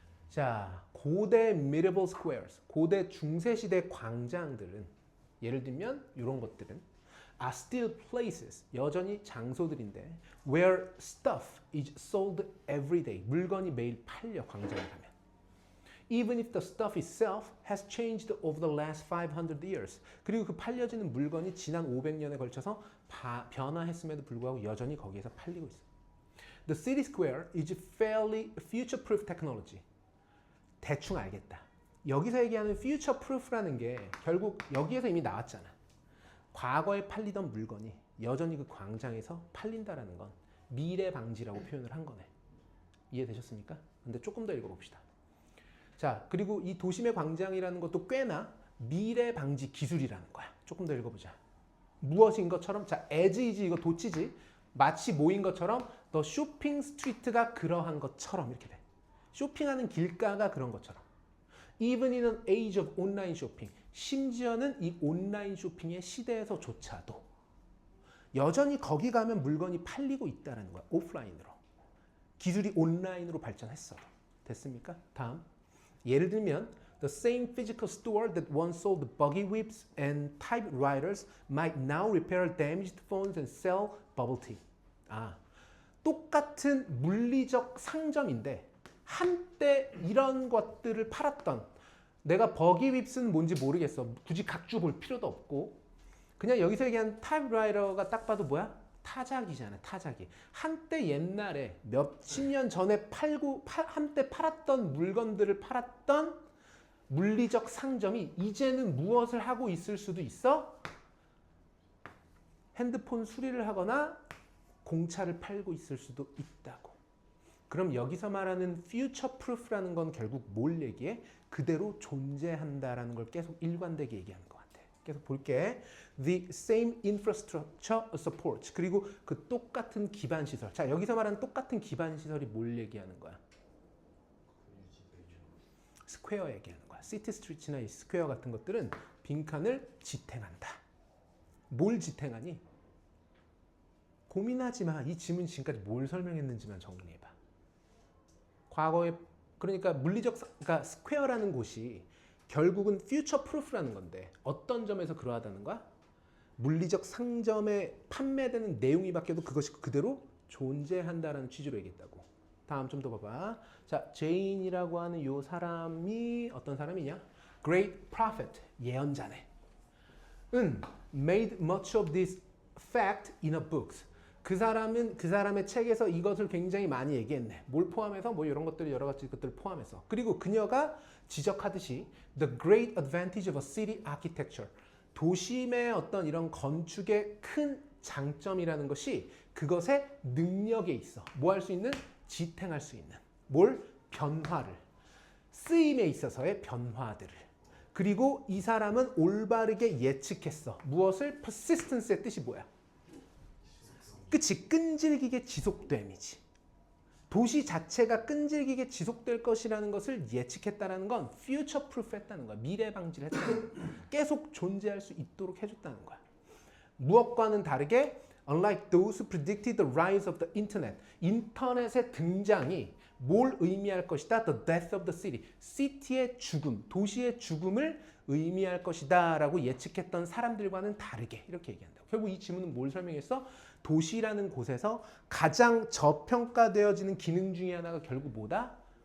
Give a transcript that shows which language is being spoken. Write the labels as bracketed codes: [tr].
[ko] 자, 고대 [en] medieval squares, [ko] 고대 중세시대 광장들은 예를 들면 이런 것들은 [en] are still places, [ko] 여전히 장소들인데 [en] where stuff is sold every day, [ko] 물건이 매일 팔려 광장에 가면. [en] Even if the stuff itself has changed over the last 500 years. [ko] 그리고 그 팔려지는 물건이 지난 500년에 걸쳐서 변화했음에도 불구하고 여전히 거기에서 팔리고 있어. [en] The city square is fairly future-proof technology. [ko] 대충 알겠다. 여기서 얘기하는 future-proof라는 게 결국 여기에서 이미 나왔잖아. 과거에 팔리던 물건이 여전히 그 광장에서 팔린다라는 건 미래 방지라고 표현을 한 거네. 이해되셨습니까? 근데 조금 더 읽어봅시다. 자, 그리고 이 도심의 광장이라는 것도 꽤나 미래 방지 기술이라는 거야. 조금 더 읽어보자. 무엇인 것처럼, 자, as is 이거 도치지. 마치 뭐인 것처럼 [en] the shopping street [ko] 가 그러한 것처럼 이렇게 돼. 쇼핑하는 길가가 그런 것처럼. [en] Even in an age of online shopping. [ko] 심지어는 이 온라인 쇼핑의 시대에서조차도 여전히 거기 가면 물건이 팔리고 있다는 거야. 오프라인으로. 기술이 온라인으로 발전했어도. 됐습니까? 다음. 예를 들면 [en] The same physical store that once sold buggy whips and typewriters might now repair damaged phones and sell bubble tea. [ko] 아, 똑같은 물리적 상점인데 한때 이런 것들을 팔았던 내가 버기 윕스는 뭔지 모르겠어. 굳이 각주 볼 필요도 없고 그냥 여기서 얘기한 타입라이터가 딱 봐도 뭐야? 타자기잖아. 타자기. 한때 옛날에 몇십 년 전에 한때 팔았던 물건들을 팔았던 물리적 상점이 이제는 무엇을 하고 있을 수도 있어? 핸드폰 수리를 하거나 공차를 팔고 있을 수도 있다고. 그럼 여기서 말하는 future proof라는 건 결국 뭘 얘기해? 그대로 존재한다라는 걸 계속 일관되게 얘기하는 것 같아. 계속 볼게. [en] The same infrastructure supports. [ko] 그리고 그 똑같은 기반 시설. 자, 여기서 말하는 똑같은 기반 시설이 뭘 얘기하는 거야? 스퀘어 얘기하는 거야. 시티 스트리트나 이 스퀘어 같은 것들은 빈칸을 지탱한다. 뭘 지탱하니? 고민하지 마. 이 지문 지금까지 뭘 설명했는지만 정리해봐. 과거에 그러니까 그러니까 스퀘어라는 곳이 결국은 future proof라는 건데 어떤 점에서 그러하다는 거야? 물리적 상점에 판매되는 내용이 바뀌어도 그것이 그대로 존재한다라는 취지로 얘기했다고. 다음 좀 더 봐봐. 자, 제인이라고 하는 이 사람이 어떤 사람이냐? [en] Great prophet, [ko] 예언자네. [en] 은 made much of this fact in a book. [ko] 그 사람은 그 사람의 책에서 이것을 굉장히 많이 얘기했네. 뭘 포함해서? 뭐 이런 것들 여러 가지 것들을 포함해서. 그리고 그녀가 지적하듯이 [en] the great advantage of a city architecture. [ko] 도심의 어떤 이런 건축의 큰 장점이라는 것이 그것의 능력에 있어. 뭐 할 수 있는? 지탱할 수 있는. 뭘? 변화를. 쓰임에 있어서의 변화들을. 그리고 이 사람은 올바르게 예측했어. 무엇을? persistence의 뜻이 뭐야? 그치? 끈질기게 지속됨이지. 도시 자체가 끈질기게 지속될 것이라는 것을 예측했다는 건 future proof 했다는 거야. 미래 방지를 했다는 거야. 계속 존재할 수 있도록 해줬다는 거야. 무엇과는 다르게 [en] unlike those who predicted the rise of the internet. [ko] 인터넷의 등장이 뭘 의미할 것이다? [en] The death of the city. [ko] city의 죽음, 도시의 죽음을 의미할 것이다 라고 예측했던 사람들과는 다르게 이렇게 얘기한다고. 결국 이 지문은 뭘 설명했어? 도시라는 곳에서 가장 저평가되어지는 기능 중에 하나가 결국 뭐다?